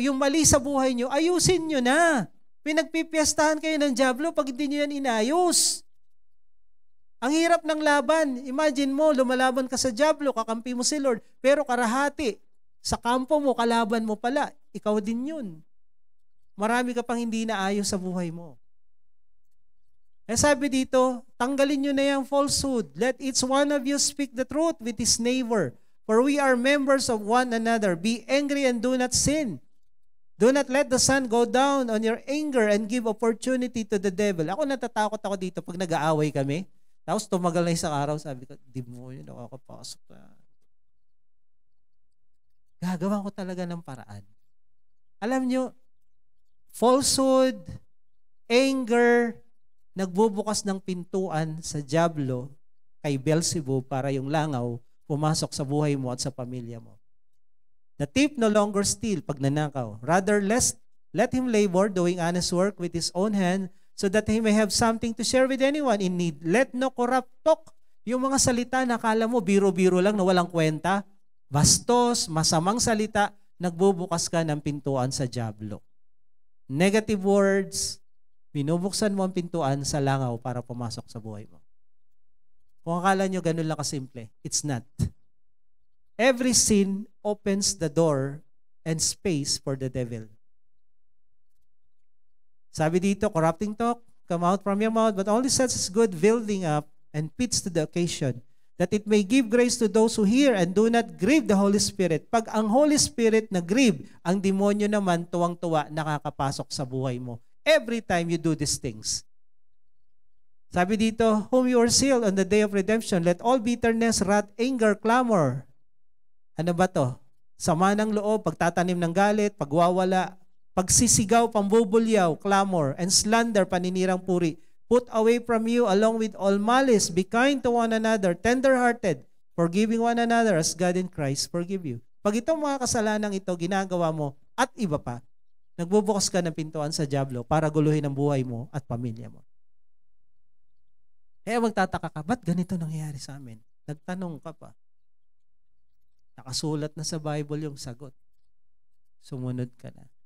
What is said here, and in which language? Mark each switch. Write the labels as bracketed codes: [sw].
[tl] Yung mali sa buhay nyo, ayusin nyo na. Pinagpipiestahan kayo ng dyablo pag hindi nyo yan inayos. Ang hirap ng laban. Imagine mo, lumalaban ka sa dyablo, kakampi mo si Lord, pero karahati. Sa kampo mo, kalaban mo pala. Ikaw din yun. Marami ka pang hindi naayos sa buhay mo. Eh sabi dito, tanggalin nyo na yung falsehood. [en] Let each one of you speak the truth with his neighbor. For we are members of one another. Be angry and do not sin. Do not let the sun go down on your anger and give opportunity to the devil. [tl] Ako natatakot ako dito pag nag-aaway kami. Tapos tumagal na isang araw, sabi ko, di mo yun, nakakapasok na. Gagawa ko talaga ng paraan. Alam nyo, falsehood, anger, nagbubukas ng pintuan sa dyablo kay Beelzebub para yung langaw pumasok sa buhay mo at sa pamilya mo. [en] The thief no longer steal [tl] pag nanakaw. [en] Rather, let him labor doing honest work with his own hand so that he may have something to share with anyone in need. Let no corrupt talk. [tl] Yung mga salita na akala mo biro-biro lang na walang kwenta, bastos, masamang salita, nagbubukas ka ng pintuan sa dyablo. Negative words, binubuksan mo ang pintuan sa langaw para pumasok sa buhay mo. Kung akala nyo ganun lang kasimple, [en] it's not. Every sin opens the door and space for the devil. [tl] Sabi dito, [en] corrupting talk, come out from your mouth, but only such as good building up and fits to the occasion, that it may give grace to those who hear and do not grieve the Holy Spirit. [tl] Pag ang Holy Spirit na-grieve, ang demonyo naman tuwang-tuwa nakakapasok sa buhay mo. [en] Every time you do these things. Sabi dito, whom you are sealed on the day of redemption, let all bitterness, wrath, anger, clamor. [tl] Ano ba to? Sama ng loob, pagtatanim ng galit, pagwawala, pagsisigaw, pambubulyaw, clamor, and slander, paninirang puri. [en] Put away from you along with all malice. Be kind to one another, tender-hearted, forgiving one another as God in Christ forgive you. [tl] Pag itong mga kasalanang ito ginagawa mo at iba pa, nagbubukas ka ng pintuan sa dyablo para guluhin ang buhay mo at pamilya mo. Kaya magtataka ka, ba't ganito nangyayari sa amin? Nagtanong ka pa. Nakasulat na sa Bible yung sagot. Sumunod ka na.